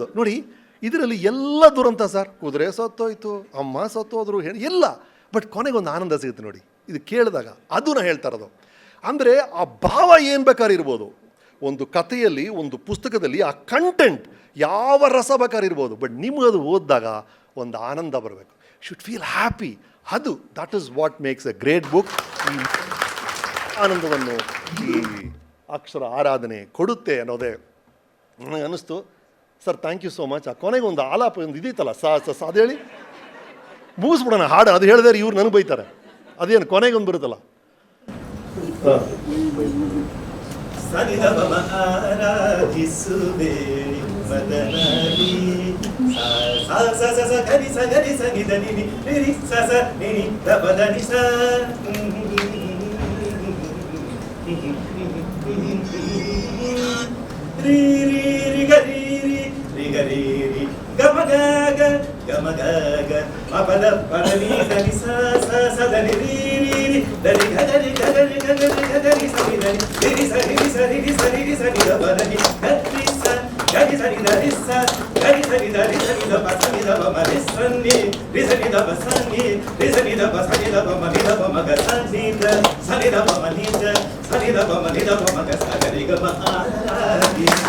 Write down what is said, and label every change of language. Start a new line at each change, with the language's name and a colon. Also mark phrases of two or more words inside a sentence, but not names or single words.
Kannada: ನೋಡಿ ಇದರಲ್ಲಿ ಎಲ್ಲ ದುರಂತ ಸರ್. ಕುದುರೆ ಸತ್ತೋಯ್ತು, ಅಮ್ಮ ಸತ್ತೋದ್ರು, ಎಲ್ಲ. ಬಟ್ ಕೊನೆಗೊಂದು ಆನಂದ ಸಿಗುತ್ತೆ ನೋಡಿ ಇದು ಕೇಳಿದಾಗ. ಅದು ನಾ ಹೇಳ್ತಾ ಇರೋದು. ಅಂದರೆ ಆ ಭಾವ ಏನು ಬೇಕಾದ್ರೆ ಇರ್ಬೋದು ಒಂದು ಕಥೆಯಲ್ಲಿ, ಒಂದು ಪುಸ್ತಕದಲ್ಲಿ. ಆ ಕಂಟೆಂಟ್ ಯಾವ ರಸ ಬೇಕಾದ್ರೆ ಇರ್ಬೋದು, ಬಟ್ ನಿಮಗದು ಓದಿದಾಗ ಒಂದು ಆನಂದ ಬರಬೇಕು.
English: should feel happy. That is what makes a great book.
Kannada: ಈ ಆನಂದವನ್ನು ಈ ಅಕ್ಷರ ಆರಾಧನೆ ಕೊಡುತ್ತೆ ಅನ್ನೋದೇ ನನಗೆ ಅನ್ನಿಸ್ತು.
English: Sir thank you so much.
Kannada: ಆ ಕೊನೆಗೆ ಒಂದು ಆಲಾಪ ಒಂದು ಇದಿತ್ತಲ್ಲ, ಅದು ಹೇಳಿ ಮುಗಿಸ್ಬಿಡೋಣ ಹಾಡು. ಅದು ಹೇಳಿದ್ರೆ ಇವ್ರು ನನಗೆ ಬೈತಾರೆ. ಅದೇನು ಕೊನೆಗೊಂದು ಬರುತ್ತಲ್ಲ, ಸನಿಧಮ ಆರಾಧಿಸುವೆ ಮದನದಿ ಸ ಸ ಸ ಸ ಗರಿ ಸ ಗರಿ ಸ ನಿ ದ ನಿ ನಿ ರಿ ಸ ಸ ನಿ ನಿ ದ ಪ ದ ನಿ ಸ ರಿ ರಿ ರಿ ಗರಿ ರಿ ಗರಿ ರಿ ಗ ಮ ಗ ಗ ಗ ಮ ಗ ಗ ಮ ಪ ದ ಪ ದ ನಿ ದ ನಿ ಸ ಸ ಸ ದ ನಿ ರಿ ರಿ ರಿ ದ ರಿ ಗ ದ ರಿ ಗ ದ ರಿ ಗ ದ ರಿ ಗ ದ ರಿ ಸ ನಿ ದ ನಿ ರಿ ರಿ ಸ ರಿ ರಿ ಸ ರಿ ರಿ ಸ ರಿ ರಿ ಸ ನಿ ದ ಪ ದ ನಿ ಗ ರಿ ಸ ಗ ರಿ ಸ ನಿ ದ ರಿ ಸ ಗ ರಿ ಸ ನಿ ದ ರಿ ಸ ನಿ ದ ಪ ಸ ನಿ ದ ಪ ಮ ರಿ ಸ ನಿ ರಿ ಸ ನಿ ದ ಪ ಸ ನಿ ರಿ ಸ ನಿ ದ ಪ ಸ ನಿ ದ ಪ ಮ ನಿ ದ ಪ ಮ ಗ ಸ ನಿ ದ ಸ ನಿ ದ ಪ ಮ ನಿ ದ ಸ ನಿ ದ ಪ ಮ ನಿ ದ ಪ ಮ ಗ ಸ ಗ ರಿ ಗ ಮ ಆ ರಿ